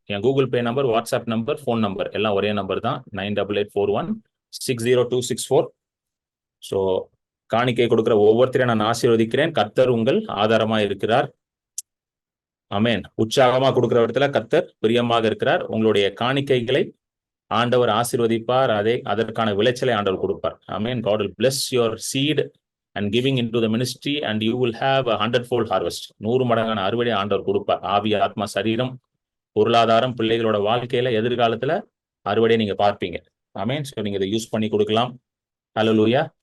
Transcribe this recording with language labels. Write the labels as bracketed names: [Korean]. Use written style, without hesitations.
[Tamil] என் Google Pay number, WhatsApp number, phone number எல்லாம் ஒரே number தான், 9884160264. ஸோ காணிக்கை கொடுக்கிற ஒவ்வொருத்தரையும் நான் ஆசீர்வதிக்கிறேன். கர்த்தர் உங்கள் ஆதாரமா இருக்கிறார். ஆமென். உற்சாகமா கொடுக்கிற இடத்துல கர்த்தர் பிரியமாக இருக்கிறார். உங்களுடைய காணிக்கைகளை ஆண்டவர் ஆசீர்வதிப்பார். அதற்கான விளைச்சலை ஆண்டவர் கொடுப்பார். ஆமென். [English] God will bless your seed and giving into the ministry and you will have a 100-fold harvest. [Tamil] 100 மடங்கான அறுவடை ஆண்டவர் கொடுப்பார். ஆவி, ஆத்மா, சரீரம், பொருளாதாரம், பிள்ளைகளோட வாழ்க்கையில எதிர்காலத்துல அறுவடை நீங்க பார்ப்பீங்க. ஆமென். ஸோ நீங்க இதை யூஸ் பண்ணி கொடுக்கலாம். ஹல்லேலூயா.